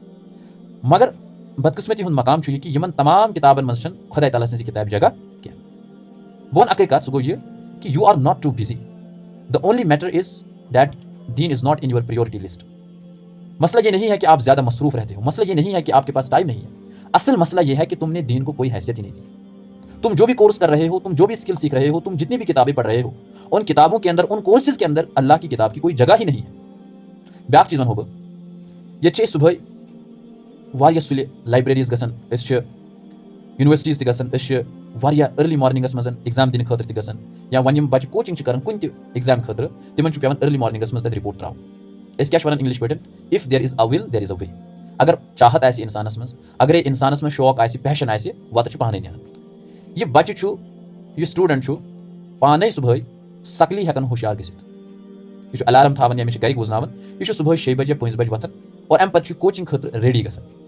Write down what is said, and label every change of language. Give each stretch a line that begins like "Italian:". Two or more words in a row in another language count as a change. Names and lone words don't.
Kashmiri: مگر بدقٕسمتی ہُنٛد مقام چھُ یہِ کہِ یِمن تمام کِتابن منٛز چھنہٕ خۄداے تعالیٰ سٕنٛزِ کِتابہِ جگہ کینٛہہ بہٕ وَنہٕ اکٕے کتھ سُہ گوٚو یہِ کہِ
English: you are not too busy the only matter is that deen is not in your priority list
Urdu: مسئلہ یہ نہیں ہے کہ آپ زیادہ مصروف رہتے ہو مسئلہ یہ نہیں ہے کہ آپ کے پاس ٹائم نہیں ہے اصل مسئلہ یہ ہے کہ تم نے دین کو کوئی حیثیت ہی نہیں دی تم جو بھی کورس کر رہے ہو تم جو بھی اسکل سیکھ رہے ہو تم جتنی بھی کتابیں پڑھ رہے ہو ان کتابوں کے اندر ان کورسز کے اندر اللہ کی کتاب کی کوئی جگہ ہی نہیں ہے
Kashmiri: بیاکھ چیٖز وَنہو بہٕ ییٚتہِ چھِ أسۍ صُبحٲے واریاہ سُلہِ لایبرٔریٖز گژھان أسۍ چھِ یونیورسٹیٖز تہِ گژھان أسۍ چھِ واریاہ
English: early morning
Kashmiri: منٛز ایگزام دِنہٕ خٲطرٕ تہِ گژھان یا وۄنۍ یِم بَچہِ کوچِنٛگ چھِ کران کُنہِ تہِ ایگزام خٲطرٕ تِمن چھُ پیٚوان
English: early morning
Kashmiri: منٛز تَتہِ رِپورٹ ترٛاوُن أسۍ کیاہ چھِ وَنان انگلش پٲٹھۍ
English: if there is a will there is a way
Kashmiri: اگر چاہت آسہِ اِنسانس منٛز اگرے اِنسانس منٛز شوق آسہِ پیشن آسہِ وَتہٕ چھِ پانے نیران یہِ بَچہِ چھُ یہِ سٹوٗڈنٛٹ چھُ پانے صُبحٲے سکلی ہٮ۪کان ہوشیار گٔژھِتھ یہِ چھُ الارم تھاوان یا مےٚ چھِ گرِکۍ وُزناوان یہِ چھُ صُبحٲے 6 بجے یا 5 بجے وۄتھان اور اَمہِ پتہٕ چھُ کوچِنٛگ خٲطرٕ ریڈی گژھان